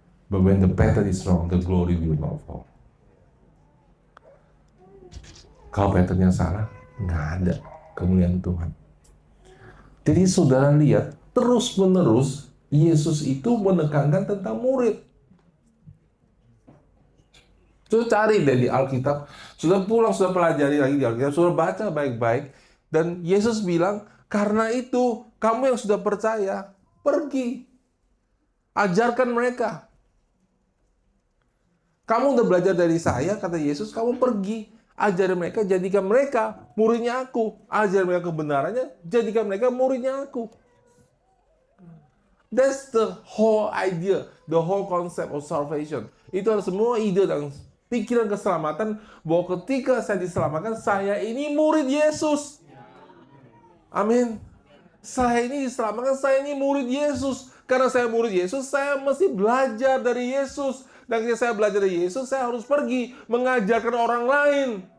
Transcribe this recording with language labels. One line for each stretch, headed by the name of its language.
English: But when the pattern is wrong, the glory will not fall.
Indonesian: Kalau patternnya salah, nggak ada kemuliaan Tuhan. Jadi saudara lihat, terus-menerus Yesus itu menekankan tentang murid. Sudah cari deh di Alkitab, sudah pulang, sudah pelajari lagi di Alkitab, sudah baca baik-baik. Dan Yesus bilang, karena itu kamu yang sudah percaya, pergi. Ajarkan mereka. Kamu udah belajar dari saya, kata Yesus, kamu pergi. Ajar mereka, jadikan mereka muridnya aku. Ajar mereka kebenarannya, jadikan mereka muridnya aku.
English: That's the whole idea, the whole concept of salvation.
Indonesian: Itu adalah semua ide dan pikiran keselamatan, bahwa ketika saya diselamatkan, saya ini murid Yesus. Amin. Saya ini diselamatkan, saya ini murid Yesus. Karena saya murid Yesus, saya mesti belajar dari Yesus. Dan ketika saya belajar dari Yesus, saya harus pergi mengajarkan orang lain.